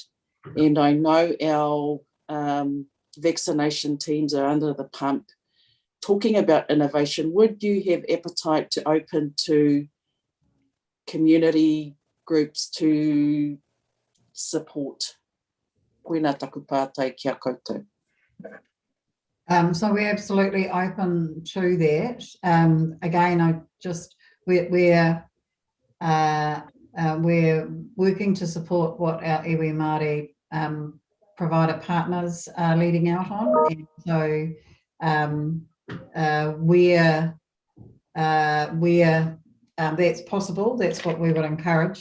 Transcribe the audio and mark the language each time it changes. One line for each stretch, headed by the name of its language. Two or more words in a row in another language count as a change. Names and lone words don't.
English: And I know our vaccination teams are under the pump. Talking about innovation, would you have appetite to open to community groups to support.
Māori: Koina taku pātai kia koutou.
English: So we're absolutely open to that. Again, we're working to support what our
Māori: iwi Māori
English: provider partners are leading out on, and so where that's possible, that's what we would encourage.